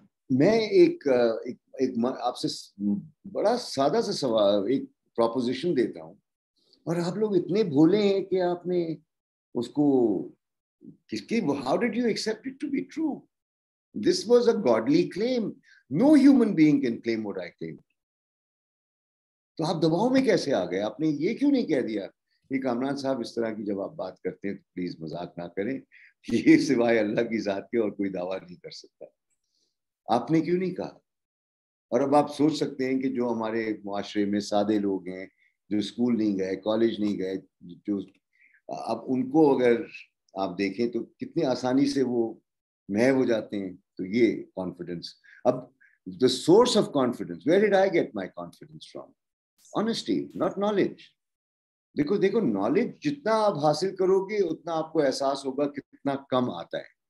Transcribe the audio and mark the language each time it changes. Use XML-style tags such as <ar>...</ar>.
<ur>میں ایک آپ سے بڑا سادہ سا سوال, ایک پروپوزیشن دیتا ہوں, اور آپ لوگ اتنے بھولے ہیں کہ آپ نے اس کو کس کی,</ur> <en>how did you accept it to be true? This was a godly claim. No human being can claim what I claimed.</en> <ur>تو آپ دباؤ میں کیسے آ گئے؟ آپ نے یہ کیوں نہیں کہہ دیا کہ کامران صاحب اس طرح کی جب آپ بات کرتے ہیں تو پلیز مذاق نہ کریں, یہ سوائے اللہ کی ذات کے اور کوئی دعویٰ نہیں کر سکتا. آپ نے کیوں نہیں کہا؟ اور اب آپ سوچ سکتے ہیں کہ جو ہمارے معاشرے میں سادے لوگ ہیں, جو اسکول نہیں گئے, کالج نہیں گئے, جو اب ان کو اگر آپ دیکھیں تو کتنی آسانی سے وہ محو ہو جاتے ہیں. تو یہ کانفیڈنس, اب</ur> <en>the source of confidence, where did I get my confidence from? Honesty, not knowledge.</en> <ur>دیکھو knowledge جتنا آپ حاصل کرو گے اتنا آپ کو احساس ہوگا کہ کتنا کم آتا ہے.</ur>